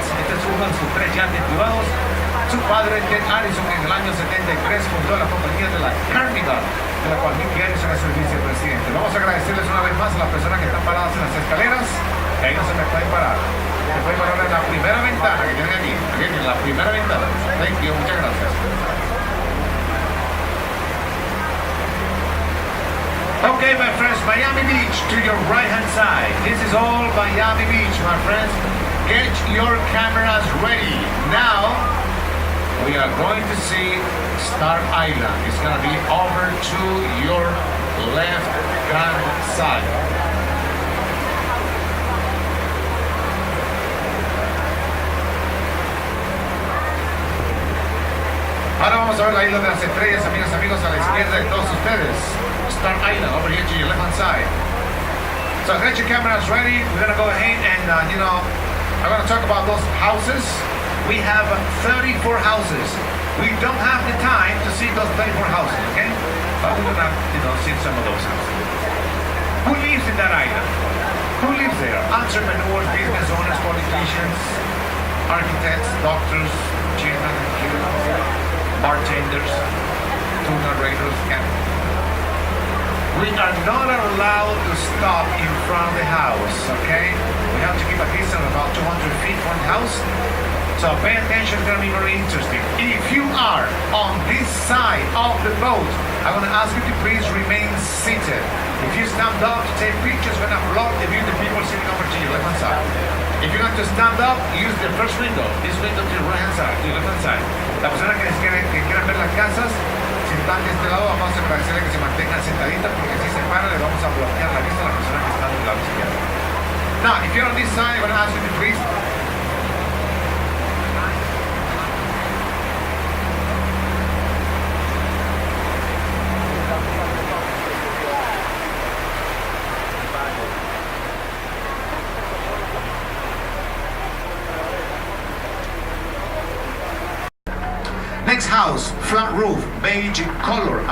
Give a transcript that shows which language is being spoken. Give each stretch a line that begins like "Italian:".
Spanish: Este es uno de sus 3 yates privados. Su padre, Ted Addison, en el año 73 fundó la compañía de la Carnival, de la cual Mickey Addison es el vicepresidente. Vamos a agradecerles una vez más a las personas que están paradas en las escaleras, que ahí no se me pueden parar. Se pueden parar en la primera ventana que tienen aquí, en la primera ventana.
English: Thank you,
Spanish: muchas gracias.
English: Okay, my friends, Miami Beach to your right hand side. This is all Miami Beach, my friends. Get your cameras ready. Now, We are going to see Star Island. It's going to be over to your left hand side.
Spanish: Ahora vamos a ver la isla de las estrellas, amigas, amigos, a la izquierda de todos ustedes.
English: Star Island, over here to your left hand side. So get your cameras ready. We're going to go ahead and, I'm going to talk about those houses. We have 34 houses. We don't have the time to see those 34 houses, okay? But we're going to, see some of those houses. Who lives in that island? Who lives there? Entrepreneurs, business owners, politicians, architects, doctors, children, bartenders, tour narrators, and we are not allowed to stop in front of the house, okay? We have to keep a distance of about 200 feet from the house. So pay attention, it's going to be very interesting. If you are on this side of the boat, I'm going to ask you to please remain seated. If you stand up to take pictures, we're going to block the view of the people sitting over to your left hand side. If you're going to stand up, use the first window, this window to your right hand side, to your left hand side.
Spanish: La persona que quieran ver las casas, si están de este lado, vamos a agradecerle que se mantengan sentaditas porque si se paran le vamos a bloquear la vista a la persona que está del lado izquierdo.
English: Now, if you're on this side, I'm going to ask you to please next house, flat roof, beige color.